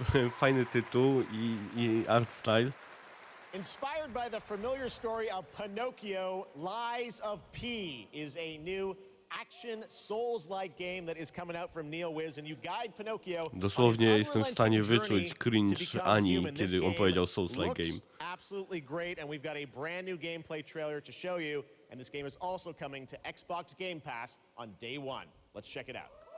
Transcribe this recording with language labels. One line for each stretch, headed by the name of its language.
Polish: Fajny tytuł i art style.
English: Inspired by the familiar story of Pinocchio, Lies of P is a new action Souls-like game that is coming out from NeoWiz, and you guide Pinocchio.
Polish: Dosłownie jestem w stanie wyczuć cringe Ani, kiedy on powiedział Souls-like game.
English: Absolutely great, and we've got a brand new gameplay trailer to show you, and this game is also coming to Xbox Game Pass on day one. Let's check it out.